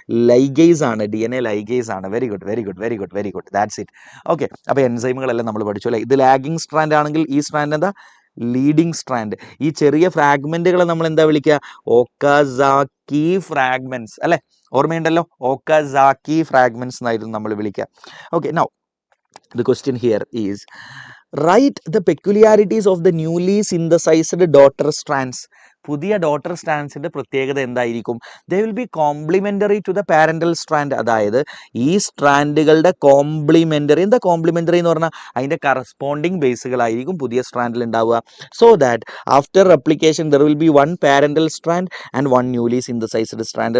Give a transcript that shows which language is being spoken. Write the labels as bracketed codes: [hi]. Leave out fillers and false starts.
[en] Ligase ആണ്. DNA ligase ആണ്. Very good very good very good very good. That's it. [ml] Okay, അപ്പോൾ എൻസൈമുകളെല്ലാം നമ്മൾ പഠിച്ചു അല്ലേ? ഇത് ലാഗിങ് സ്ട്രാൻഡ് ആണെങ്കിൽ ഈ സ്ട്രാൻഡ് എന്താ? Leading strand. ഈ ചെറിയ ഫ്രാഗ്മെന്റുകളെ നമ്മൾ എന്താ വിളിക്കുക? ഓക്കാസാക്കി ഫ്രാഗ്മെന്റ്സ് അല്ലെ? ഓർമ്മയുണ്ടല്ലോ, ഓക്കാസാക്കി ഫ്രാഗ്മെന്റ്സ് എന്നായിരുന്നു നമ്മൾ വിളിക്കുക. [en] Okay, now the question here is write the peculiarities of the newly synthesized daughter strands. [ml] പുതിയ ഡോട്ടർ സ്ട്രാൻഡ്സിന്റെ പ്രത്യേകത എന്തായിരിക്കും? [en] They will be complementary to the parental strand. [ml] അതായത് ഈ സ്ട്രാൻഡുകളുടെ കോംപ്ലിമെന്ററി. എന്താ കോംപ്ലിമെന്ററി എന്ന് പറഞ്ഞാൽ? അതിന്റെ കറസ്പോണ്ടിങ് ബേസുകളായിരിക്കും പുതിയ സ്ട്രാൻഡിൽ ഉണ്ടാവുക. [en] So that after replication there will be 1 parental strand and 1 newly synthesised strand.